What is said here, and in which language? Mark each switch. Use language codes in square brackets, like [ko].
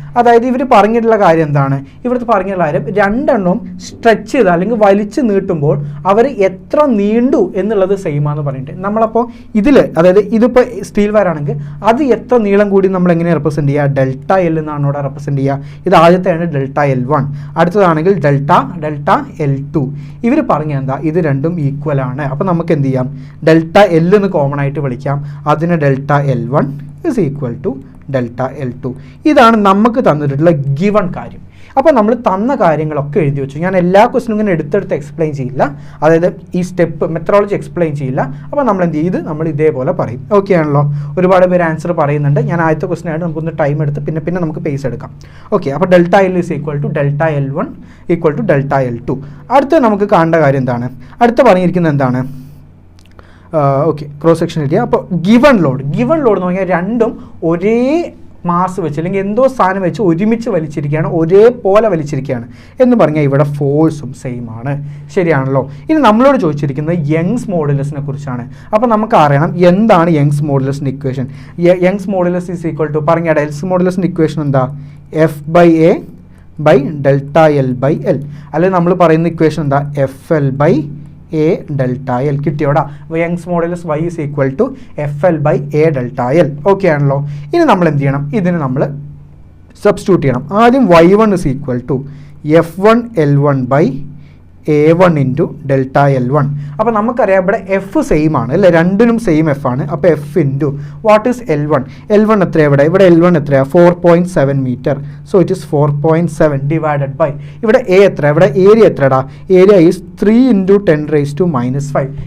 [ml] അതായത് ഇവർ പറഞ്ഞിട്ടുള്ള കാര്യം എന്താണ്? ഇവിടുത്തെ പറഞ്ഞിട്ടുള്ള കാര്യം രണ്ടെണ്ണവും സ്ട്രെച്ച് ചെയ്ത് അല്ലെങ്കിൽ വലിച്ച് നീട്ടുമ്പോൾ അവർ എത്ര നീണ്ടു എന്നുള്ളത് സെയിം ആണെന്ന് പറഞ്ഞിട്ട് നമ്മളപ്പോൾ ഇതിൽ, അതായത് ഇതിപ്പോൾ സ്റ്റീൽ വയർ ആണെങ്കിൽ അത് എത്ര നീളം കൂടി നമ്മൾ എങ്ങനെ റെപ്രസെൻറ്റ് ചെയ്യുക? ഡെൽറ്റ എൽ എന്നാണ് ഇവിടെ റെപ്രസെൻറ്റ് ചെയ്യുക. ഇത് ആദ്യത്തെയാണ് ഡെൽറ്റ L1, അടുത്തതാണെങ്കിൽ ഡെൽറ്റ L2. ഇവർ പറഞ്ഞ എന്താ? ഇത് രണ്ടും ഈക്വൽ ആണ്. അപ്പോൾ നമുക്ക് എന്ത് ചെയ്യാം? ഡെൽറ്റ എൽ എന്ന് കോമൺ ആയിട്ട് വിളിക്കാം. [en] അതിന് delta L1 is equal to delta L2. [ml] ഇതാണ് നമുക്ക് തന്നിട്ടുള്ള ഗിവൺ കാര്യം. അപ്പോൾ നമ്മൾ തന്ന കാര്യങ്ങളൊക്കെ എഴുതി വെച്ചു. ഞാൻ എല്ലാ ക്വസ്റ്റിനും ഇങ്ങനെ എടുത്തെടുത്ത് എക്സ്പ്ലെയിൻ ചെയ്യില്ല, അതായത് ഈ സ്റ്റെപ്പ് മെത്തഡോളജി എക്സ്പ്ലെയിൻ ചെയ്യില്ല. അപ്പോൾ നമ്മൾ എന്ത് ചെയ്ത് നമ്മൾ ഇതേപോലെ പറയും. ഓക്കെ ആണല്ലോ? ഒരുപാട് പേര് ആൻസർ പറയുന്നുണ്ട്. ഞാൻ ആദ്യത്തെ ക്വസ്റ്റിനായിട്ട് നമുക്കൊന്ന് ടൈം എടുത്ത് പിന്നെ നമുക്ക് പേസ് എടുക്കാം. [en] Okay, അപ്പോൾ delta L is equal to delta L1 equal to delta L2. [ml] അടുത്ത നമുക്ക് കാണേണ്ട കാര്യം എന്താണ്? അടുത്ത പറഞ്ഞിരിക്കുന്നത് എന്താണ്? Okay, cross section area. അപ്പോൾ ഗിവൺ ലോഡ് എന്ന് പറഞ്ഞാൽ രണ്ടും ഒരേ മാസ് വെച്ച് അല്ലെങ്കിൽ എന്തോ സാധനം വെച്ച് ഒരുമിച്ച് വലിച്ചിരിക്കുകയാണ്, ഒരേപോലെ വലിച്ചിരിക്കുകയാണ് എന്ന് പറഞ്ഞാൽ ഇവിടെ ഫോഴ്സും സെയിം ആണ്. ശരിയാണല്ലോ? ഇനി നമ്മളോട് ചോദിച്ചിരിക്കുന്നത് യങ്സ് മോഡുലസിനെ കുറിച്ചാണ്. അപ്പോൾ നമുക്ക് അറിയണം എന്താണ് Young's മോഡുലസിൻ്റെ equation. Young's modulus [en] is equal to [ml] പറഞ്ഞാൽ യങ്സ് മോഡുലസിൻ്റെ ഇക്വേഷൻ എന്താ? F/A by delta L/L. അല്ലെങ്കിൽ നമ്മൾ പറയുന്ന ഇക്വേഷൻ എന്താ? FL/A delta L. കിട്ടിയോടാ? [en] Young's modulus Y is equal to FL/A delta L. [ml] Okay ആണല്ലോ? ഇനി നമ്മൾ എന്ത് ചെയ്യണം? ഇതിന് നമ്മൾ സബ്സ്റ്റിറ്റ്യൂട്ട് ചെയ്യണം. [en] ആദ്യം Y1 is equal to F1 L1 by A1 into delta L1. [ml] അപ്പോൾ നമുക്കറിയാം ഇവിടെ എഫ് സെയിം ആണ് അല്ലേ? രണ്ടിനും സെയിം എഫ് ആണ്. അപ്പോൾ F into [en] What is L1? [ml] L1 എത്രയാണ് ഇവിടെ L1 എത്രയാണ്? 4.7 metre. [en] so it is 4.7 divided by [ml] ഇവിടെ എ എത്ര? ഇവിടെ ഏരിയ എത്രടാ? [en] Area is 3 into 10⁻⁻5.